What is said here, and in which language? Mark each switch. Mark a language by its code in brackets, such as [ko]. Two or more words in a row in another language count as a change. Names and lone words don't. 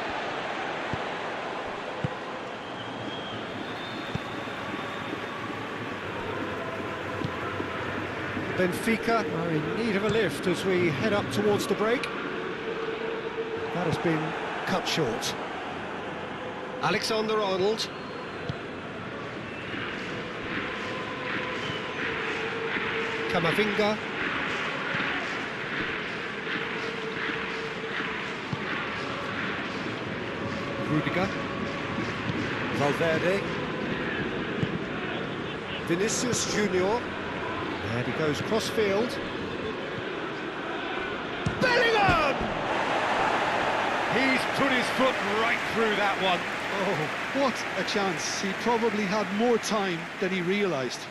[en] Benfica are in need of a lift as we head up towards the break. That has been cut short. Alexander-Arnold. Camavinga. Rudiger. Valverde. Vinicius Junior. And he goes cross-field. Bellingham! He's put his foot right through that one. Oh, what a chance. He probably had more time than he realised.